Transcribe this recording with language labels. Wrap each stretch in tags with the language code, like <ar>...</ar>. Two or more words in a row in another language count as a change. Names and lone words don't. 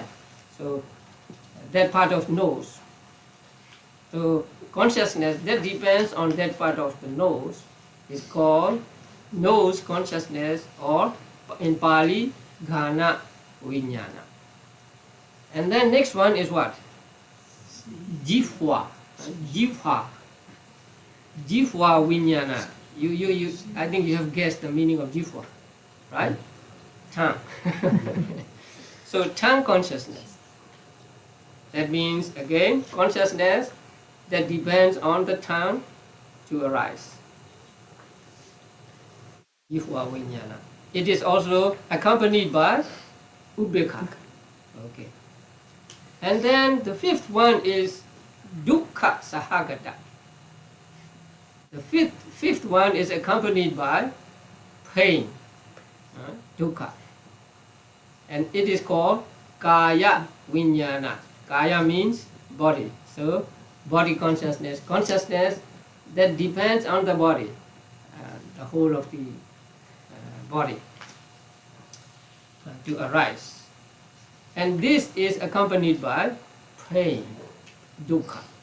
<en>So that part of nose. So consciousness that depends on that part of the nose is called nose consciousness, or in Pali,</en> <pi>ghana vijnana.</pi> <en>And then next one is what?</en> <pi>Jihva. Jihva vijnana.</pi> <en>You I think you have guessed the meaning of jihva, right? Tongue. So tongue consciousness. That means again consciousness that depends on the tongue to arise.</en> <pi>Jihva vijnana.</pi> <en>It is also accompanied by upekkha. Okay. And then the fifth one is</en> <pi>dukkha sahagata.</pi> <en>The fifth one is accompanied by pain, dukkha. And it is called</en> <pi>kaya vijnana.</pi> <en>Kaya means body. So body consciousness. Consciousness that depends on the body, the whole of the body to arise. And this is accompanied by pain, dukkha.</en>